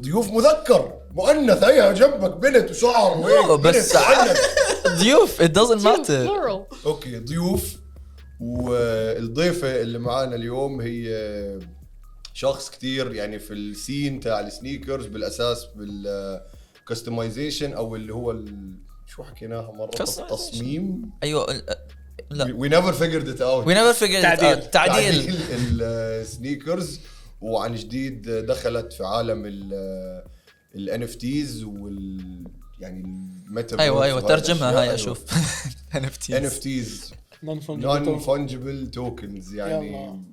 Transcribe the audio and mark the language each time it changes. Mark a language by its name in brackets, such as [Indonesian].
[Arabic] مذكر مؤنث، هيها جنبك بنت وشعر وهيك بس ضيوف [English] it doesn't matter. [Arabic] اوكي ضيوف. والضيفة اللي معانا اليوم هي شخص كتير يعني في السين تاع السنيكرز، بالاساس بالكستمايزيشن او اللي هو شو حكيناها مرة، التصميم. ايوه لا [English] we never figured it out. [Arabic] تعديل السنيكرز. وعن جديد دخلت في عالم ال NFTs يعني الميتافيرس. ايوه ترجمها هاي اشوف. [English] NFTs non-fungible tokens يعني.